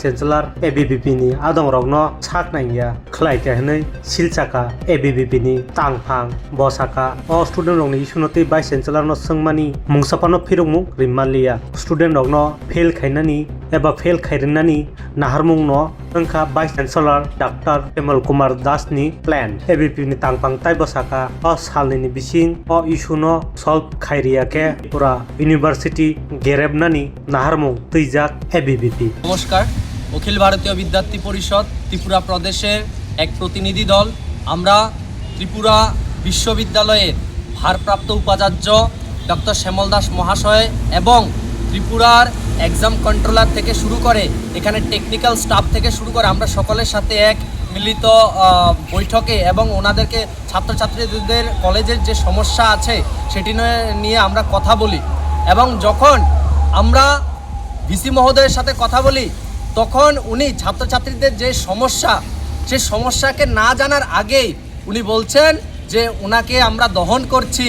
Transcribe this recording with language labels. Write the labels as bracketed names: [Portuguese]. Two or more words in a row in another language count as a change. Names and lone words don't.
[Kok Borok] चांसलर एबीवीपी नि आदं रंग साकनाया खलाइते हनै सिलचाका एबीवीपी नि तांफां बसाका अ स्टूडेंट रंगनि इशू तै [English] vice chancellor [Kok Borok] न सोंमानि मुंसापानो फिरंमु रिमालिया स्टूडेंट रंग फेल खाइनानि एबा फेल खाइरनानि नाहारमुं न अंखा [English] vice chancellor [Kok Borok] डॉक्टर पेमल कुमार दास नि प्लान एबीवीपी नि तांपां ताइ बसाका अ सालनि बिसिं अ इशू न सल्व खाइरियाके त्रिपुरा यूनिवर्सिटी गेरेबनानि नाहारमुं तैजाक एबीवीपी। [Bangla] নমস্কার, অখিল ভারতীয় বিদ্যার্থী পরিষদ ত্রিপুরা প্রদেশের এক প্রতিনিধি দল আমরা ত্রিপুরা বিশ্ববিদ্যালয়ের ভারপ্রাপ্ত উপাচার্য ডক্টর শ্যামল দাস মহাশয় এবং ত্রিপুরার [English] exam controller [Bangla] থেকে শুরু করে এখানে [English] technical staff [Bangla] থেকে শুরু করে আমরা সকলের সাথে এক মিলিত বৈঠকে এবং ওনাদেরকে ছাত্রছাত্রীদের কলেজের যে সমস্যা আছে সেটি নিয়ে আমরা কথা বলি এবং যখন আমরা ভিসি মহোদয়ের সাথে কথা বলি তখন উনি ছাত্রছাত্রীদের যে সমস্যা সে সমস্যাকে না জানার আগেই উনি বলছেন যে ওনাকে আমরা দহন করছি।